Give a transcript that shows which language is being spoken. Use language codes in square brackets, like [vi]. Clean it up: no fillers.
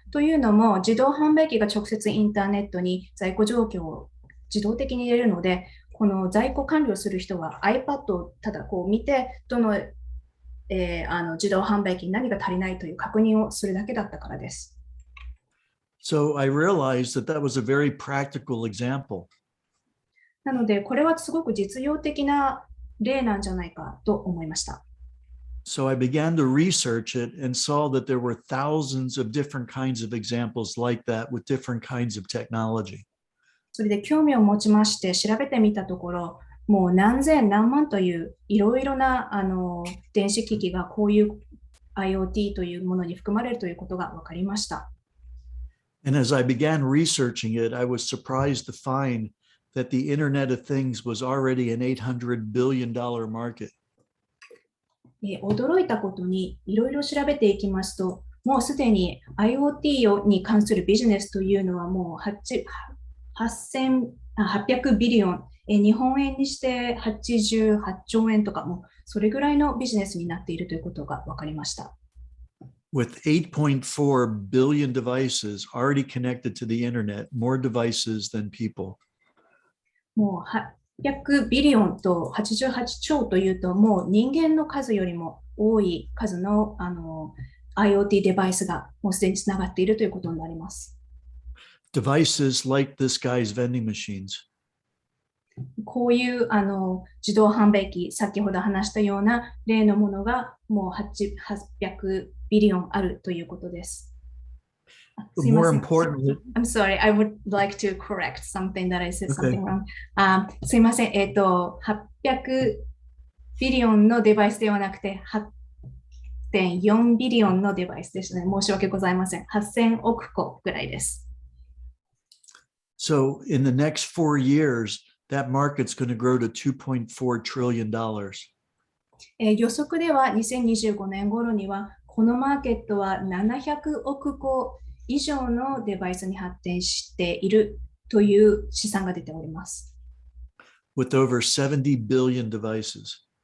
[ja] というのも、自動販売機が直接インターネットに在庫状況を自動的に入れるので、この在庫管理をする人は iPad をただこう見て、どの、自動販売機に何が足りないという確認をするだけだったからです。 [en] So I realized that that was a very practical example. [ja] なので、これはすごく実用的な例なんじゃないかと思いました。 [en] So I began to research it and saw that there were thousands of different kinds of examples like that with different kinds of technology. [ja] それで興味を持ちまして調べてみたところ、もう何千何万といういろいろな電子機器がこういう IoT というものに含まれるということが分かりました。 [en] And as I began researching it, I was surprised to find that the Internet of Things was already an $800 billion market. [ja] 驚いたことにいろいろ調べていきますと、もうすでに IoT に関するビジネスというのはもう800ビリオン、日本円にして88兆円とかもそれぐらいのビジネスになっているということが分かりました。 [en] with 8.4 billion devices already connected to the internet, more devices than people. [ja] もう800ビリオンと88兆というと、もう人間の数よりも多い数の、IoT デバイスがもうすでにつながっているということになります。 [en] Devices like this guy's vending machines. [ja] こういう自動販売機、先ほど話したような例のものがもう800ビリオンあるということです。すいま [en] More [ja] せん。 [en] importantly, I'm sorry, I would like to correct something that I said Okay. something wrong. [ja] すいません。 800ビリオンのデバイスではなくて、8.4ビリオンのデバイスですね。申し訳ございません。8000億個ぐらいです。 [en] so in the next 4 years, that market's going to grow to $2.4 trillion. [ja] 予測では2025年頃には、このマーケットは700億個以上のデバイスに発展しているという試算が出ております。 [en] with over 70 billion devices.